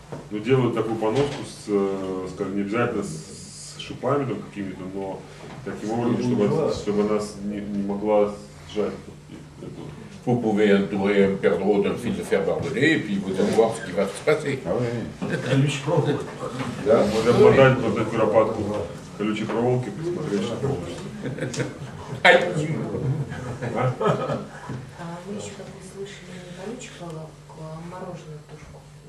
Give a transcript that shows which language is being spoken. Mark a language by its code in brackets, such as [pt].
[ru] Ну, делают такую поноску скажем, не обязательно с шипами там какими-то, но таким образом, чтобы она не могла сжать. [fr] Vous pouvez entourer un perdreau d'un fil de fer barbelé et puis vous allez voir ce qui va se passer. Ah oui. [ru] Можно обмотать вот эту куропатку колючей проволоки, посмотреть, что получится. Aïe! А вы еще, как вы слышали, не колючую проволоку, а мороженую тушку?